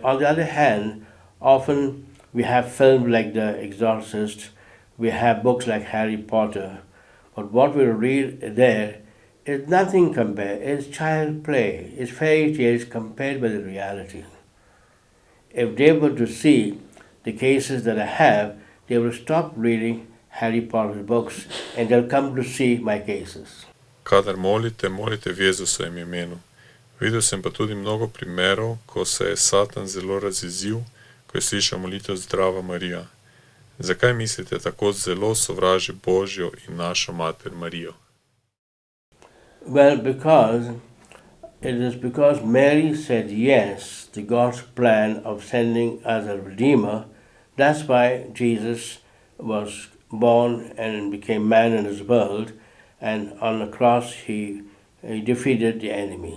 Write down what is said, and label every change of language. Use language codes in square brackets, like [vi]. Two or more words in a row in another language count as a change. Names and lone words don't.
[en] On the other hand, often we have films like The Exorcist, we have books like Harry Potter, but what we read there is nothing compared. It's child play, it's fairy tales compared with the reality. If they were to see the cases that I have, they will stop reading Harry Potter's books and they'll come to see my cases. [sl] Kadar molite, molite v Jezusovem imenu. Videl sem pa tudi mnogo primerov, ko se je Satan zelo razjezil, ko je slišal molitev Zdrava Marija. Zakaj mislite, tako zelo sovraži Božjo in našo mater Marijo? [en] Well, because Mary said yes to God's plan of sending us a Redeemer. That's why Jesus was born and became man in this world, and on the cross he defeated the enemy.